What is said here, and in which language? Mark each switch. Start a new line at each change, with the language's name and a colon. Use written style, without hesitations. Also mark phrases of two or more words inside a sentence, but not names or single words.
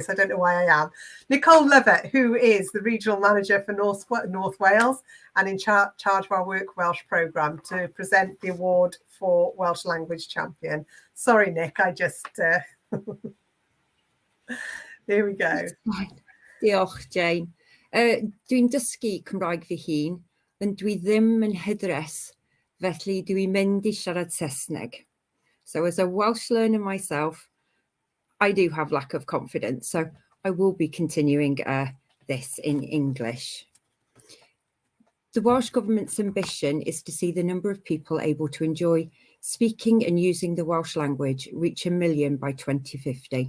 English: I don't know why I am. Nicole Levitt, who is the Regional Manager for North Wales and in charge of our Work Welsh programme, to present the award for Welsh Language Champion. Sorry, Nick, I just... There we go.
Welsh: Diolch, Jane. Dwi'n dysgu Cymraeg fy hun, ond dwi ddim yn hyddres, felly dwi'n mynd I siarad Saesneg.
English: So as a Welsh learner myself, I do have lack of confidence, so I will be continuing this in English. The Welsh Government's ambition is to see the number of people able to enjoy speaking and using the Welsh language reach 1 million by 2050.